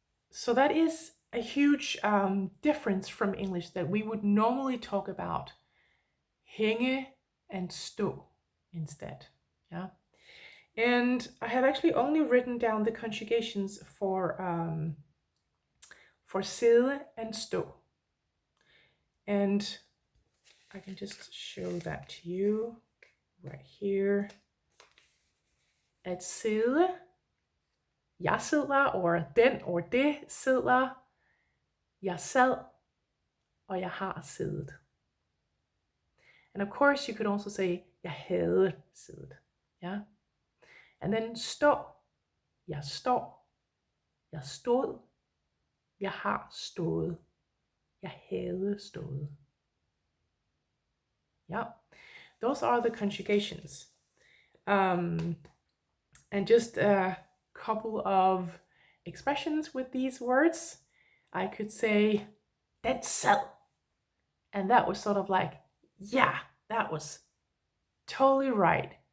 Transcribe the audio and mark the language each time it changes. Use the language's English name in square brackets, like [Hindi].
[English] So that is a huge difference from English, that we would normally talk about hænge and stå instead. Yeah. And I have actually only written down the conjugations for sidde and stå. And I can just show that to you right here. [Danish] At sidde, jeg sidder, or den or det sidder, jeg sad, og jeg har siddet. [English] And of course you could also say, [Danish] jeg havde siddet. [English] Yeah? And then [Danish] stå, jeg står, jeg stod, jeg har stået, jeg havde stået. [English] Yeah, those are the conjugations. And just a couple of expressions with these words. I could say, [Danish] den sad. [English] And that was sort of like, yeah, that was totally right.